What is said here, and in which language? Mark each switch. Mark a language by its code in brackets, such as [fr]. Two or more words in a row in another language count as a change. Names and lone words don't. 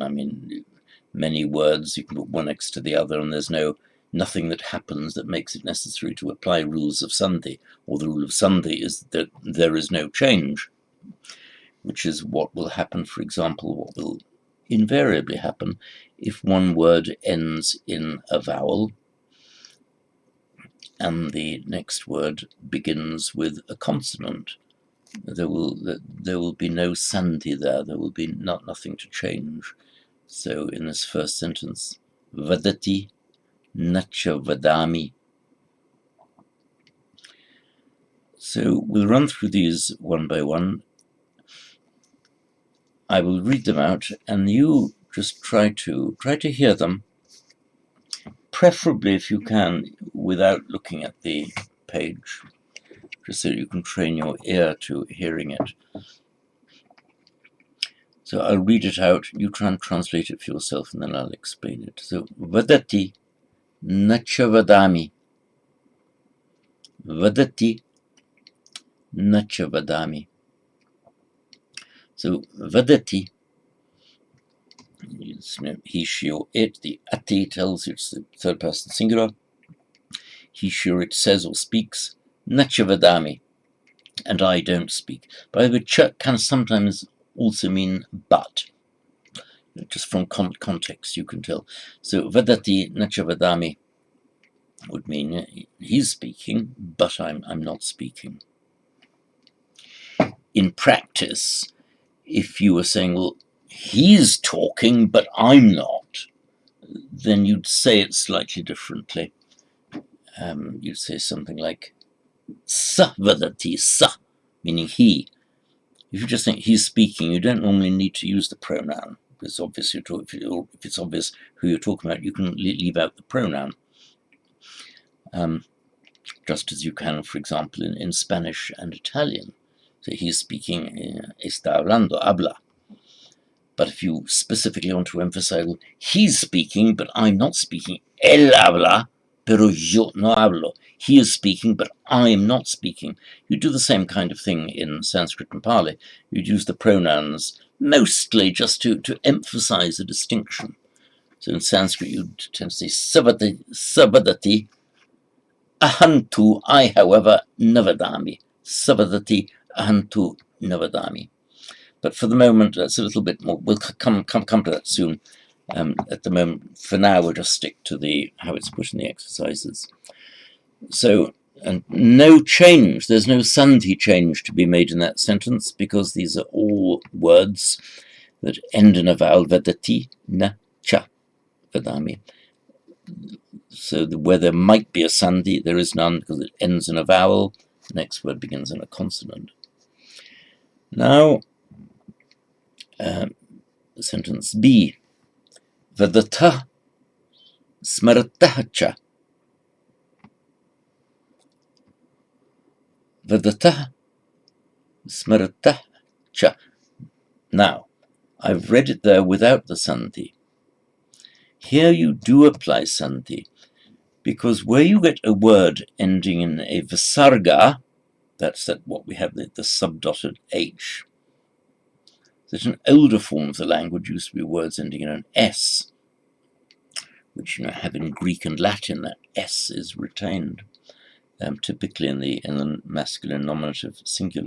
[en] I mean, many words you can put one next to the other, and there's nothing that happens that makes it necessary to apply rules of sandhi, or the rule of sandhi is that there is no change, which is what will happen, for example, what will invariably happen if one word ends in a vowel and the next word begins with a consonant. There will be no sandhi there. There will be nothing to change. So in this first sentence, [sa] वदति न च वदामि. [en] So we'll run through these one by one. I will read them out, and you just try to hear them, preferably if you can without looking at the page, just so you can train your ear to hearing it. So I'll read it out, you try and translate it for yourself, and then I'll explain it. So, [sa] वदति न च वदामि. वदति न च वदामि. [en] So, vadati, he, she, or it. The ati tells you it's the third person singular. He, she, or it says or speaks. [sa] न च वदामि, [en] and I don't speak. By the way, cha can sometimes also mean but. Just from context you can tell. So [sa] वदति न च वदामि [en] would mean he's speaking, but I'm not speaking. In practice, if you were saying, well, he's talking, but I'm not, then you'd say it slightly differently. You'd say something like [sa] स वदति स, [en] meaning he. If you just think he's speaking, you don't normally need to use the pronoun. It's obvious if it's obvious who you're talking about, you can leave out the pronoun. just as you can, for example, in Spanish and Italian. So he's speaking, [es] está hablando, habla. [en] But if you specifically want to emphasize, he's speaking, but I'm not speaking. [es] Él habla, pero yo no hablo. [en] He is speaking, but I am not speaking. You do the same kind of thing in Sanskrit and Pali. You'd use the pronouns mostly just to emphasize a distinction. So in Sanskrit, you'd tend to say [sa] स वदति, अहं तु, [en] I, however, [sa] न वदामि. स वदति, अहं तु, न वदामि. [en] But for the moment, that's a little bit more. We'll come to that soon. At the moment, for now, we'll just stick to how it's put in the exercises. So, and no change. There's no sandhi change to be made in that sentence because these are all words that end in a vowel. [sa] वदति, न, च, वदामि. [en] So where there might be a sandhi, there is none because it ends in a vowel. The next word begins in a consonant. Now, sentence B. [sa] वदत स्मरत च. वदत स्मरत च. [en] Now, I've read it there without the sandhi. Here you do apply sandhi, because where you get a word ending in a visarga, that's what we have, the subdotted H. That in older forms of the language used to be words ending in an S, which have in Greek and Latin, that S is retained, typically in the masculine nominative singular.